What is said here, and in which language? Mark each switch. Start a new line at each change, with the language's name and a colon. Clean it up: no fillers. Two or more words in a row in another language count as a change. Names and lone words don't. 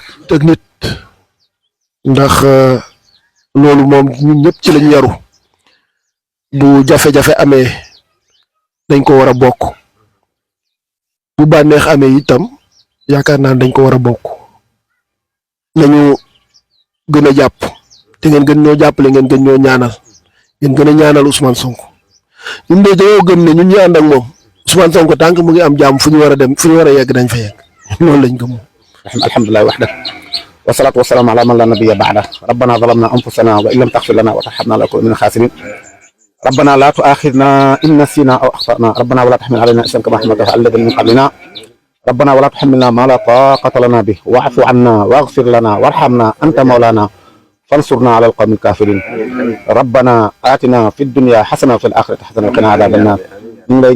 Wolof: teg nit ndax loolu moom ñun ñëpp ci lañ yaru bu jafe-jafe amee dañ ko war a bokk bu bànneex amee itam yaakaar naa dañ ko war a bokk nañu gën a jàpp te ngeen gën ñoo jàppale ngeen gën ñoo ñaanal ngeen gën a ñaanal Ousmane Sonko ñun de dañoo gëm ne ñun ñi ànd ak moom Ousmane Sonko tànk mu ngi am jàmm fu ñu war a dem fu ñu war a yegg dañ fa yegg loolu lañ gëm.
Arabic: الحمد لله وحده والصلاة والسلام على من لا نبي بعده ربنا ظلمنا أنفسنا وإن لم تغفر لنا وترحمنا لنكونن من الخاسرين ربنا لا تؤاخذنا إن نسينا أو أخطأنا ربنا ولا تحمل علينا إصرا كما حملته على الذين من قبلنا ربنا ولا تحملنا ما لا طاقة لنا به واعف عنا واغفر لنا وارحمنا أنت مولانا فانصرنا على القوم الكافرين ربنا آتنا في الدنيا حسنة وفي الآخرة حسنة وقنا عذاب النار